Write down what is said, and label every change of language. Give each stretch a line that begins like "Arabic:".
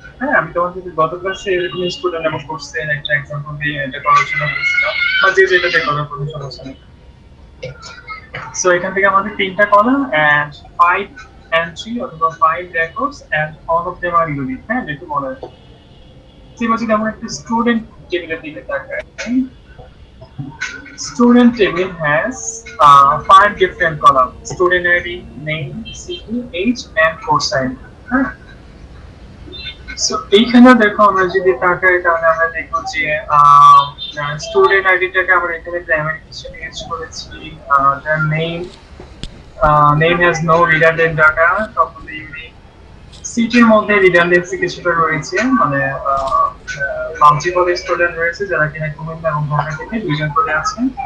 Bangla: হ্যাঁ, আমি তোমাদের গত ক্লাসে এরকম স্টুডেন্ট এবং কোর্সের একটা এক্সাম্পল দিয়ে এটা আলোচনা করেছিলাম, বা যে যেটা দিয়ে করার কোনো সমস্যা নেই।
English: so
Bangla: এখান থেকে আমাদের তিনটা কলাম
English: And five entry অথবা five records and all of them are unique.
Bangla: হ্যাঁ, একটু মনে রাখো। যদি আমরা একটা স্টুডেন্ট টেবিলের দিকে তাকাই,
English: student table has five different columns: student ID, name, city, age and course ID.
Bangla: হ্যাঁ, সো এইখানে দেখো আমরা যদি তাকাই তাহলে আমরা দেখব যে স্টুডেন্ট আইডিটাকে আমরা এখানে প্রাইমারি হিসেবে ইউজ করেছি। তার
English: name has no redundant data,
Bangla: তবে সিটির মধ্যে রিডান্ডেন্সি কিছুটা রয়েছে, মানে মাল্টিপল স্টুডেন্ট রয়েছে যারা কিনা কুমিল্লা এবং ঢাকা থেকে দুইজন করে আছেন।